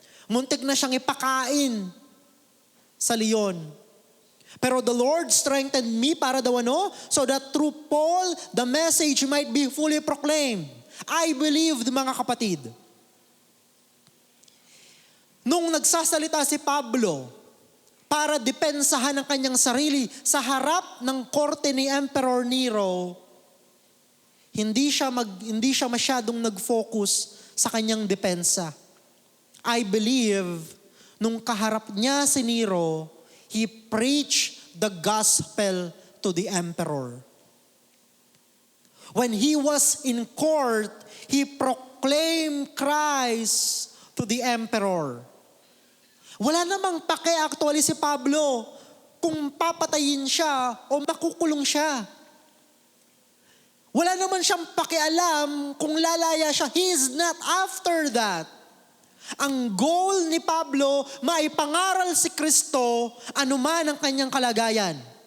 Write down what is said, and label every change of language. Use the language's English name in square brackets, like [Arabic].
[Filipino] Muntik na siyang ipakain sa leon. [English] Pero the Lord strengthened me [Filipino] para daw ano? [English] So that through Paul, the message might be fully proclaimed. I believed, [Filipino] mga kapatid. Nung nagsasalita si Pablo, para depensahan ang kanyang sarili sa harap ng korte ni Emperor Nero, hindi siya masyadong nag-focus sa kanyang depensa. [English] I believe, [Filipino] nung kaharap niya si Nero, [English] he preached the gospel to the emperor. When he was in court, he proclaimed Christ to the emperor. [Filipino] Wala namang pake actually si Pablo kung papatayin siya o makukulong siya. Wala naman siyang pakialam kung lalaya siya. [English] He is not after that. [Filipino] Ang goal ni Pablo, maipangaral si Kristo anuman ang kanyang kalagayan.